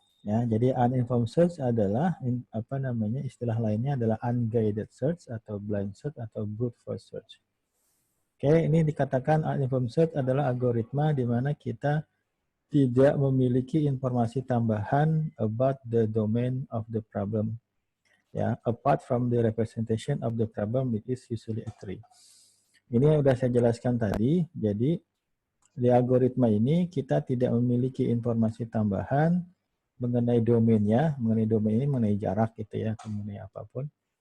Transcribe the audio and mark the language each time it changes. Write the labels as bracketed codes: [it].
[id] Ya, jadi uninformed search adalah istilah lainnya adalah unguided search atau blind search atau brute force search. Oke, ini dikatakan uninformed search adalah algoritma di mana kita tidak memiliki informasi tambahan [en] about the domain of the problem. Ya, apart from the representation of the problem, it is usually a tree. [id] Ini yang sudah saya jelaskan tadi. Jadi di algoritma ini kita tidak memiliki informasi tambahan mengenai domainnya, mengenai jarak gitu ya, mengenai apapun.